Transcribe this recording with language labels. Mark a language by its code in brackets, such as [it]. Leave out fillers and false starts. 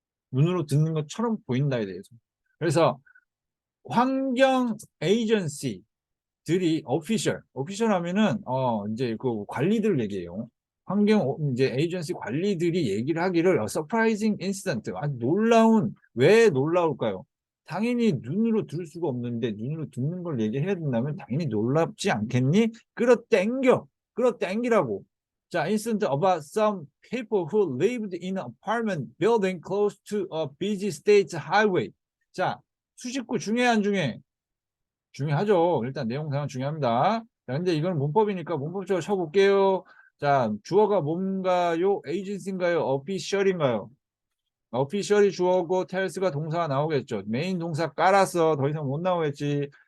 [ko] 눈으로 듣는 것처럼 보인다에 대해서. 그래서 환경 에이전시 들이 오피셜 하면은 이제 그 관리들 얘기해요. 환경 이제 에이전시 관리들이 얘기를 하기를 [en] surprising incident [ko] 아주 놀라운 왜 놀라울까요? 당연히 눈으로 들을 수가 없는데 눈으로 듣는 걸 얘기해야 된다면 당연히 놀랍지 않겠니? 끌어당기라고. 자, [en] incident about some people who lived in an apartment building close to a busy state highway. [ko] 자, 수식구 중에 안 중에 중요하죠. 일단 내용상은 중요합니다. 자, 근데 이건 문법이니까 문법적으로 쳐볼게요. 자, 주어가 뭔가요? 에이전시인가요? 어피셜인가요? 어피셜이 주어고 텔스가 동사가 나오겠죠. 메인 동사 깔아서 더 이상 못 나오겠지.